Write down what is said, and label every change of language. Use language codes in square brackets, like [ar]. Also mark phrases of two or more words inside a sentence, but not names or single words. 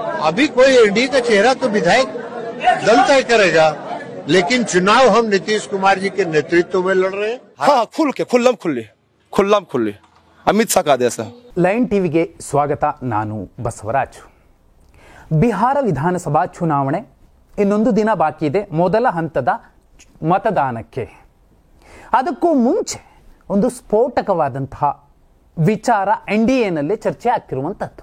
[hi] अभी कोई एनडीए का चेहरा तो विधायक दल तय करेगा, लेकिन चुनाव हम नीतीश कुमार जी के नेतृत्व में लड़ रहे हैं। हाँ, खुल के खुल्लम खुल्ली अमित शा का आदेश। [kn] ಲೈನ್ ಟಿವಿಗೆ ಸ್ವಾಗತ. ನಾನು ಬಸವರಾಜ್. ಬಿಹಾರ ವಿಧಾನಸಭಾ ಚುನಾವಣೆ ಇನ್ನೊಂದು ದಿನ ಬಾಕಿ ಇದೆ, ಮೊದಲ ಹಂತದ ಮತದಾನಕ್ಕೆ. ಅದಕ್ಕೂ ಮುಂಚೆ ಒಂದು ಸ್ಫೋಟಕವಾದಂತಹ ವಿಚಾರ ಎನ್ಡಿಎನಲ್ಲಿ ಚರ್ಚೆ ಆಗ್ತಿರುವಂಥದ್ದು.